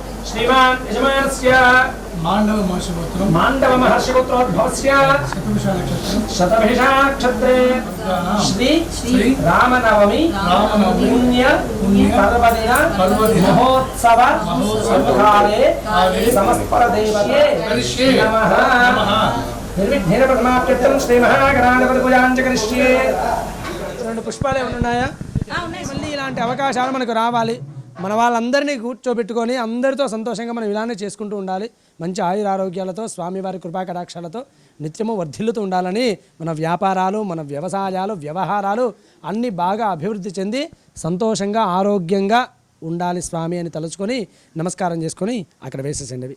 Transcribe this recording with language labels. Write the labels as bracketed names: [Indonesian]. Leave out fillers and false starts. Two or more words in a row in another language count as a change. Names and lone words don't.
[Sanskrit] श्रीमान यजमानस्य मांडव महर्षिपुत्रोद्भवस्य शतभिषा नक्षत्रे श्री रामनवमी पुण्य पर्वदिन महोत्सव संकाले समस्तदेवते नमः निर्विघ्नेन प्रथमाप्यर्थं श्री महागणाधिपति पूजां च करिष्ये। [Telugu] రెండు పుష్పాలు ఏమైనా ఉన్నాయా? మళ్ళీ ఇలాంటి అవకాశాలు మనకు రావాలి. మన వాళ్ళందరినీ కూర్చోబెట్టుకొని అందరితో సంతోషంగా మనం ఇలానే చేసుకుంటూ ఉండాలి. మంచి ఆయురారోగ్యాలతో స్వామివారి కృపా కటాక్షాలతో నిత్యము వర్ధిల్లుతూ ఉండాలని మన వ్యాపారాలు, మన వ్యవసాయాలు, వ్యవహారాలు అన్నీ బాగా అభివృద్ధి చెంది సంతోషంగా ఆరోగ్యంగా ఉండాలి స్వామి అని తలుచుకొని నమస్కారం చేసుకొని అక్కడ వేసేసండి.